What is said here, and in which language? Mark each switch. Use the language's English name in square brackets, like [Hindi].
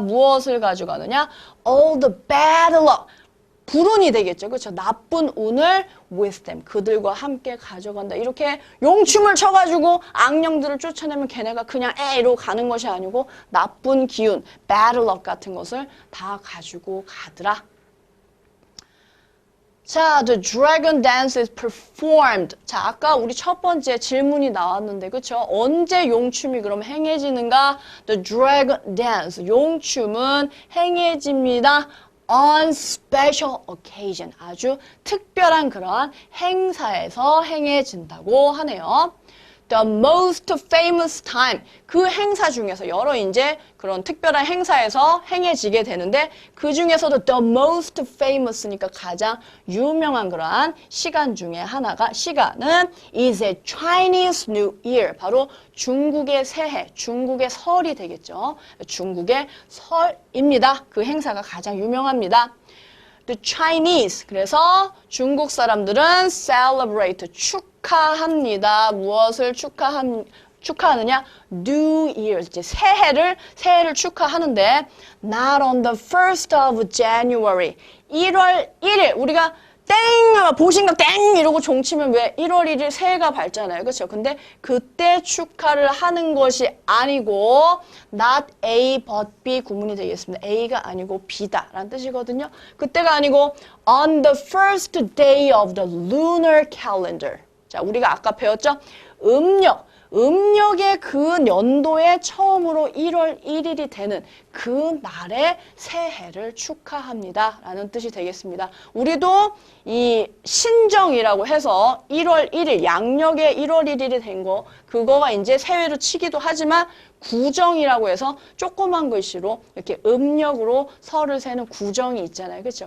[Korean] 무엇을 가져가느냐? [English] all the bad luck. [Korean] 불운이 되겠죠. 그렇죠? 나쁜 운을 [English] with them. [Korean] 그들과 함께 가져간다. 이렇게 용춤을 쳐가지고 악령들을 쫓아내면 걔네가 그냥 이러고 가는 것이 아니고 나쁜 기운, bad luck 같은 것을 다 가지고 가더라. [English] 자, the dragon dance is performed. [Korean] 자, 아까 우리 첫 번째 질문이 나왔는데, 그쵸? 언제 용춤이 그럼 행해지는가? [English] The dragon dance. [Korean] 용춤은 행해집니다. [English] on special occasion. [Korean] 아주 특별한 그러한 행사에서 행해진다고 하네요. [English] The most famous time. [Korean] 그 행사 중에서 여러 이제 그런 특별한 행사에서 행해지게 되는데 그 중에서도 [English] the most famous [Korean] 니까 가장 유명한 그러한 시간 중에 하나가 시간은 [English] is a Chinese New Year. [Korean] 바로 중국의 새해, 중국의 설이 되겠죠. 중국의 설입니다. 그 행사가 가장 유명합니다. The Chinese. 그래서 중국 사람들은 celebrate, 축하합니다. 무엇을 축하하느냐? New Year. 이제 새해를 축하하는데 [English] not on the 1st of January. [Korean] 1월 1일. 우리가 땡! 보신각 땡! 이러고 종치면 왜 1월 1일 새해가 밝잖아요. 그렇죠? 근데 그때 축하를 하는 것이 아니고 [English] not A but B [Korean] 구문이 되겠습니다. A가 아니고 B다 라는 뜻이거든요. 그때가 아니고 [English] on the first day of the lunar calendar. [Korean] 자, 우리가 아까 배웠죠? 음력의 그 연도에 처음으로 1월 1일이 되는 그 날의 새해를 축하합니다. 라는 뜻이 되겠습니다. 우리도 이 신정이라고 해서 1월 1일, 양력의 1월 1일이 된 거, 그거가 이제 새해로 치기도 하지만 구정이라고 해서 조그만 글씨로 이렇게 음력으로 설을 세는 구정이 있잖아요. 그렇죠?